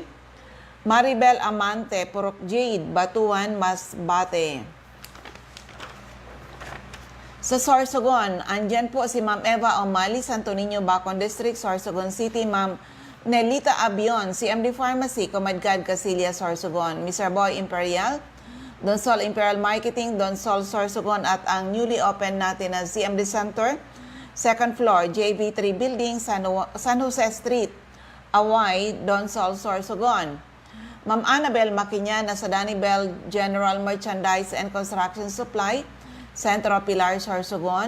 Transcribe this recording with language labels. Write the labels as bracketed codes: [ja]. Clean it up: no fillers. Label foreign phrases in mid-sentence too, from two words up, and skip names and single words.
[tl] Maribel Amante, Purok Jade, Batuan, Masbate. Sa Sorsogon, andyan po si Ma'am Eva Omali, Santo Niño, Bacon District, Sorsogon City. Ma'am Nelita Abion, CMD Pharmacy, Comadgad, Casillas, Sorsogon. Mr. Boy Imperial, Donsol Imperial Marketing, Donsol, Sorsogon, at ang [en] newly open [tl] natin na CMD Center, second floor, JV3 Building, San Jose Street, Away, Donsol, Sorsogon. Ma'am Annabel Maquiñana sa Danibel General Merchandise and Construction Supply, Centro Pilar, Sorsogon.